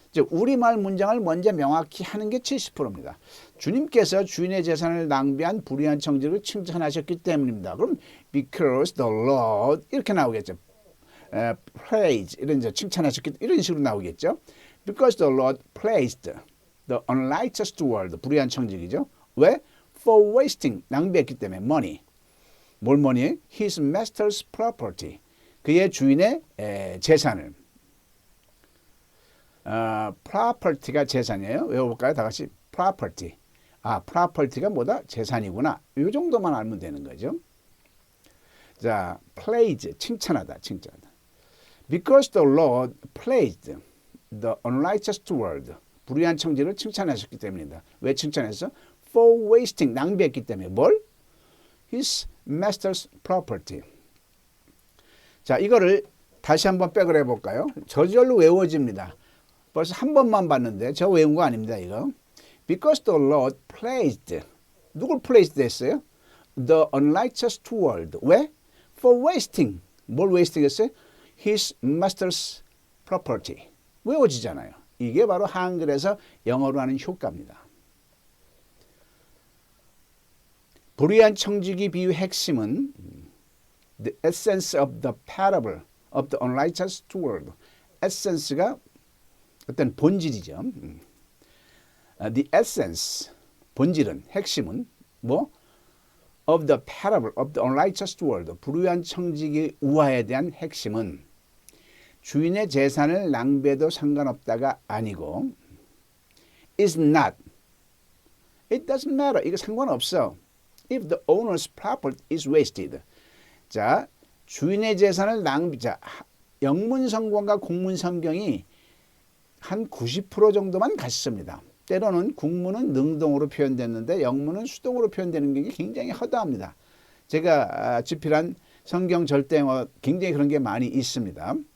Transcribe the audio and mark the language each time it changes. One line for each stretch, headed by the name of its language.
Korean: 우리말 문장을 먼저 명확히 하는 게 70%입니다. 주님께서 주인의 재산을 낭비한 불의한 청지기를 칭찬하셨기 때문입니다. 그럼
English: because the Lord
Korean: 이렇게 나오겠죠. praise 이런 칭찬하셨기 이런 식으로 나오겠죠.
English: Because the Lord praised the unrighteous steward
Korean: 불의한 청지기죠. 왜?
English: For wasting
Korean: 낭비했기 때문에
English: money.
Korean: 뭘 money?
English: His master's property
Korean: 그의 주인의 재산을 property가 재산이에요. 외워볼까요? 다 같이 property. property가 뭐다? 재산이구나. 이 정도만 알면 되는 거죠. 자, praise, 칭찬하다.
English: Because the Lord praised the unrighteous steward.
Korean: 불의한 청지를 칭찬하셨기 때문입니다. 왜 칭찬했어?
English: For wasting,
Korean: 낭비했기 때문에. 뭘?
English: his master's property.
Korean: 자, 이거를 다시 한번 백을 해볼까요? 저절로 외워집니다. 벌써 한 번만 봤는데 저 외운 거 아닙니다, 이거.
English: Because the Lord placed,
Korean: 누굴
English: placed 했어요? The unrighteous steward.
Korean: 왜?
English: For wasting.
Korean: 뭘 wasting 했어요?
English: His master's property.
Korean: 외워지잖아요. 이게 바로 한글에서 영어로 하는 효과입니다. 불의한 청지기 비유 핵심은
English: the essence of the parable of the unrighteous steward.
Korean: essence가 어떤 본질이죠.
English: The essence,
Korean: 본질은, 핵심은 뭐?
English: of the parable of the unrighteous steward.
Korean: 불의한 청지기 우화에 대한 핵심은 주인의 재산을 낭비해도 상관없다가 아니고
English: is not. It doesn't matter.
Korean: 이거 상관없어.
English: If the owner's property is wasted.
Korean: 자, 주인의 재산을 낭비자. 영문성경과 국문성경이 한 90% 정도만 같습니다. 때로는 국문은 능동으로 표현됐는데 영문은 수동으로 표현되는 게 굉장히 허다합니다. 제가 집필한 성경 절대영어 굉장히 그런 게 많이 있습니다.